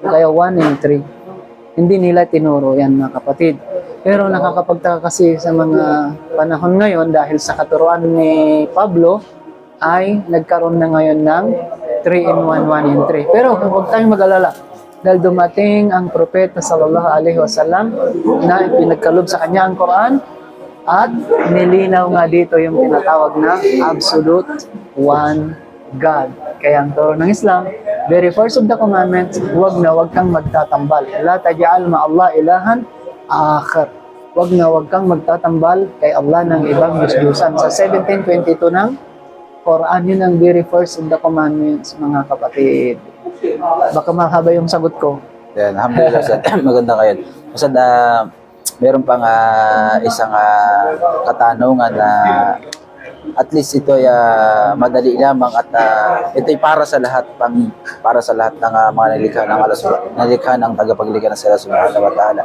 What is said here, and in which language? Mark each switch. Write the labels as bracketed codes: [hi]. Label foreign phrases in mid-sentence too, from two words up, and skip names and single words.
[tl] Kaya 1 in 3. Hindi nila tinuro yan mga kapatid. Pero nakakapagtaka kasi sa mga panahon ngayon dahil sa katuruan ni Pablo ay nagkaroon na ngayon ng 3 in 1, 1 in 3. Pero huwag tayong mag-alala. Dahil dumating ang propeta [ar] sallallahu alaihi wasallam [tl] na pinagkalob sa kanya ang Quran, at nilinaw nga dito yung tinatawag na [en] absolute one God. [tl] Kaya ang turo ng Islam, [en] very first of the commandments, [tl] huwag kang magtatambal. [ar] La taj'al ma'allah ilahan akhar. [tl] Huwag kang magtatambal kay Allah ng ibang Diyos-Diyosan. Sa 17:22 ng Quran, yun ang [en] very first of the commandments, [tl] mga kapatid. Baka mahaba yung sagot ko. Yan, alhamdulillah, Ustad. Maganda kayo. Ustad, meron pang isang katanungan na [en] at least [tl] ito ay madali lamang at ito ay para sa lahat ng mga nalikha ng tagapaglikha ng [ar] Allah Subhanahu wa Ta'ala.